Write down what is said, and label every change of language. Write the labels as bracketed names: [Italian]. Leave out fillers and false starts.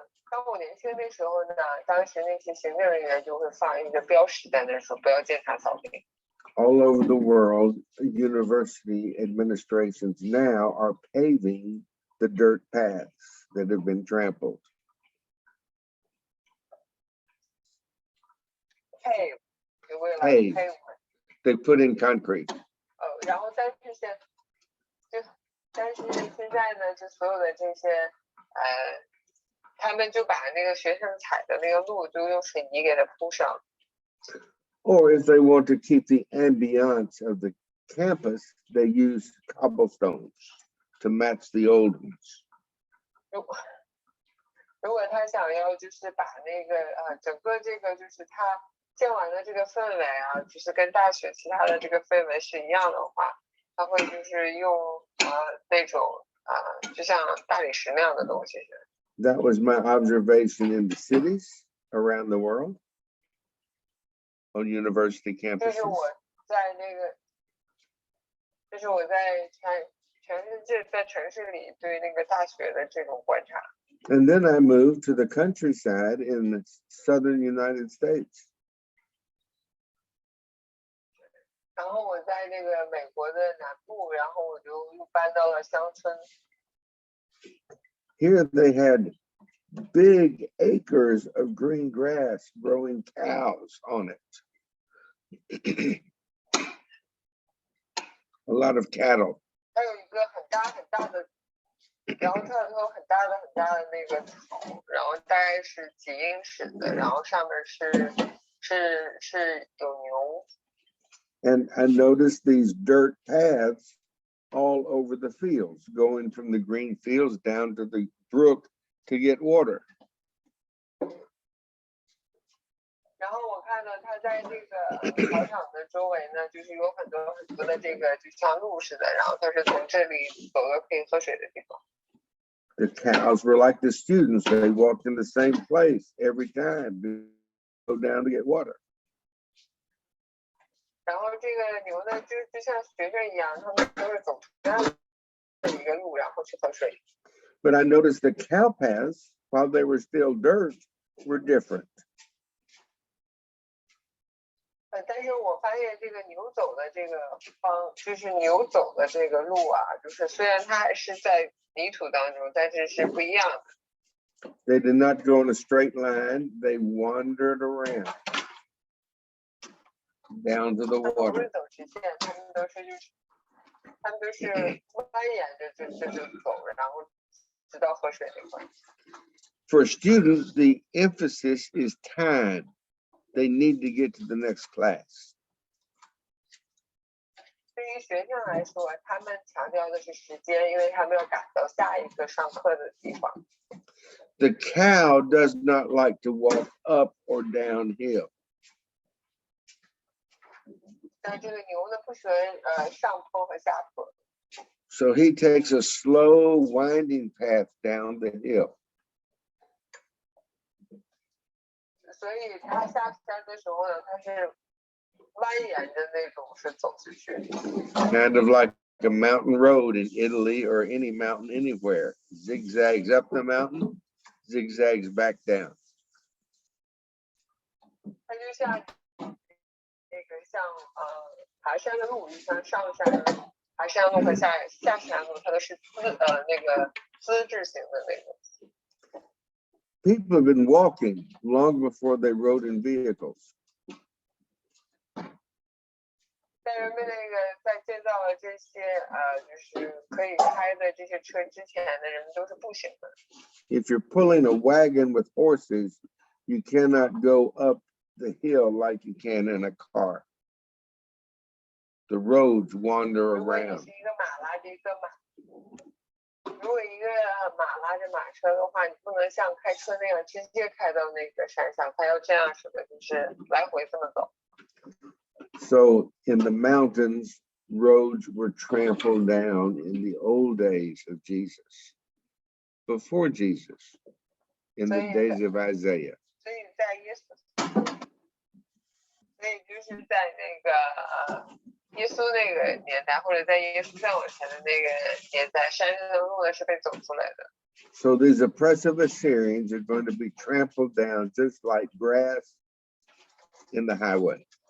[Chinese] 当我年轻的时候呢，当时那些行政人员就会放一个标识在那儿说不要践踏草地。 [English] All over the world, university administrations now are paving the dirt paths that have been trampled. Pave. They put in concrete. [Chinese] 然后但是现在呢，就所有的这些他们就把那个学生踩的那个路就用水泥给它铺上。 [English] Or if they want to keep the ambiance of the campus, they use cobblestones to match the old ones. [Chinese] 如果他想要就是把那个整个这个就是他建完的这个氛围就是跟大学其他的这个氛围是一样的话，他会就是用那种就像大理石那样的东西。 [English] That was my observation in the cities around the world on university [Chinese] 这 [English] campuses. [Chinese] 是我在全世界在城市里对那个大学的这种观察。 [English] And then I moved to the countryside in the southern United States. [Chinese] 然后我在那个美国的南部，然后我就又搬到了乡村。 [English] Here they had big acres of green grass growing cows on it. A lot of cattle. [Chinese] 还有一个很大的，然后它有很大的那个草，然后大概是几英尺的，然后上面是有牛。 [English] And I noticed these dirt paths all over the fields, going from the green fields down to the brook to get water. [Chinese] 然后我看到它在这个草场的周围呢，就是有很多很多的这个就像路似的，然后它是从这里走到可以喝水的地方。 [English] The cows were like the students. They walked in the same place every time to go down to get water. [Chinese] 然后这个牛呢，就像学生一样，他们都是走同样的一个路，然后去喝水。 [English] But I noticed the cow paths, while they were still dirt, were different. [Chinese] 但是我发现这个牛走的这个就是牛走的这个路啊，就是虽然它还是在泥土当中，但是是不一样的。 [English] They did not go in a straight line. They wandered around down to the [Chinese] 他们不 [English] water. [Chinese] 是走直线，他们都是蜿蜒着就走，然后直到喝水那块。 [English] For students, the emphasis is time. They need to get to the next class. [Chinese] 对于学生来说，他们强调的是时间，因为他们要赶到下一个上课的地方。 [English] The cow does not like to walk up or downhill. [Chinese] 但这个牛呢，不喜欢上坡和下坡， [English] So he takes a slow, winding path down the hill. [Chinese] 所以他下山的时候呢，他是蜿蜒着那种是走出去。 [English] Kind of like a mountain road in Italy or any mountain anywhere. Zigzags up the mountain, zigzags back down. [Chinese] 它就像那个像爬山的路，就像上山爬山路和下山路，它都是那个资质型的那种。 [English] People have been walking long before they rode in vehicles. [Chinese] 在人们那个在建造了这些就是可以开的这些车之前的人们都是步行的。 [English] If you're pulling a wagon with horses, you cannot go up the hill like you can in a car. The roads wander [Chinese] 如果你 [English] around. [Chinese] 是一个马拉着一个马，如果一个马拉着马车的话，你不能像开车那样直接开到那个山上，它要这样式的，就是来回这么走。 [English] So in the mountains, roads were trampled down in the old days of Jesus, before Jesus, in the days of Isaiah. [Chinese] 所以在所以就是在那个耶稣那个年代，或者在耶稣再往前的那个年代，山上的路呢是被走出来的。 [English] So these oppressive Assyrians are going to be trampled down just like grass in the highway.